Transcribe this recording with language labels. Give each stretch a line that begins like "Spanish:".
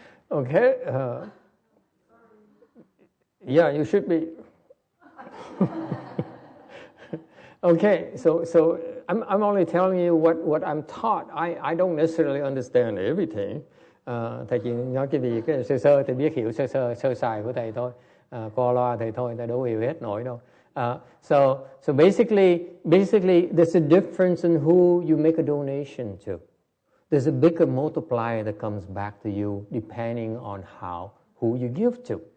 English: Okay. Yeah, you should be. Okay, so I'm only telling you what I'm taught. I don't necessarily understand everything.
Vietnamese: Thầy chỉ nói cái gì cái sơ thầy biết hiểu sơ sài của thầy thôi. Qua loa thầy thôi, thầy đâu hiểu hết nổi đâu.
English: So basically there's a difference in who you make a donation to. There's a bigger multiplier that comes back to you depending on who you give to.